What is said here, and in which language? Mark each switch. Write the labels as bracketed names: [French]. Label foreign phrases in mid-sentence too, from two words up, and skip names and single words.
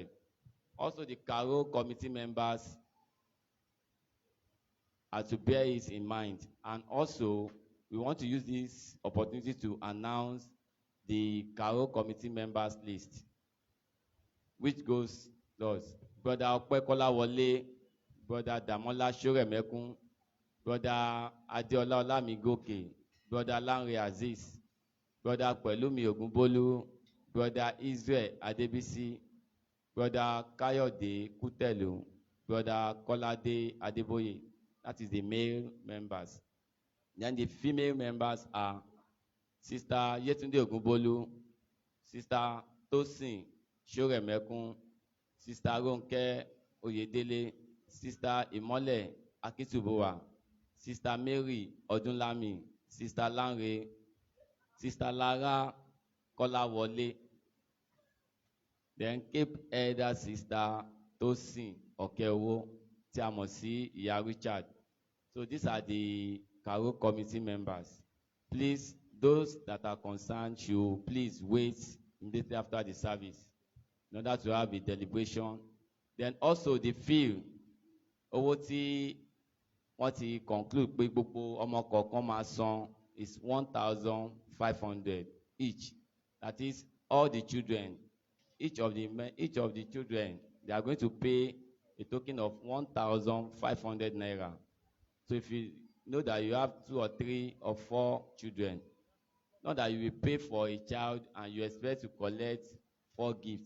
[English] Also, the Carol committee members are to bear it in mind. And also, we want to use this opportunity to announce the Carol committee members list, which goes thus: Brother Opekola Wole, Brother Damola Shoremekun, Brother Adeola Olamigoke, Brother Lanre Aziz, Brother Pelumi Ogunbolu, Brother Israel Adebisi, Brother Kayode Kutelu, Brother Kolade Adeboye. That is the male members. Then the female members are Sister Yetunde Ogunbolu, Sister Tosin Shoremekun, Sister Ronke Oyedele, Sister Imole Akitubowa, Sister Mary Odunlami, Sister Lanre, Sister Lara Kolawole, then Cape Elder Sister Tosin Okeowo, [Yoruba] tí a mọ̀ sí Ìyá Richard. [English] So these are the Carol committee members. Please, those that are concerned should please wait immediately after the service in order to have a deliberation. Then also the fee, [Yoruba] owó tí wọ́n ti conclude pé gbogbo ọmọ kọ̀ọ̀kan máa san [English] is 1,500 each. That is, all the children, each of the children, they are going to pay a token of 1,500 naira. So if you know that you have 2 or 3 or 4 children, not that you will pay for a child and you expect to collect 4 gifts.